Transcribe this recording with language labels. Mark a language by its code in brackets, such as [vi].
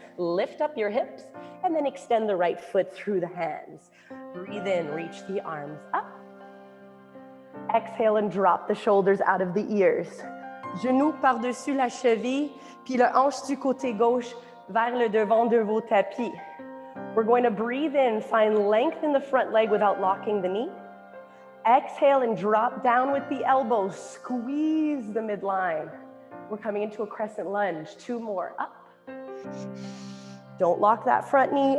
[en] Lift up your hips and then extend the right foot through the hands. Breathe in, reach the arms up. Exhale and drop the shoulders out of the ears. [fr] Genoux par-dessus la cheville, puis le hanche du côté gauche vers le devant de vos tapis. [en] We're going to breathe in, find length in the front leg without locking the knee. Exhale and drop down with the elbows. Squeeze the midline. We're coming into a crescent lunge. Two more, up. Don't lock that front knee.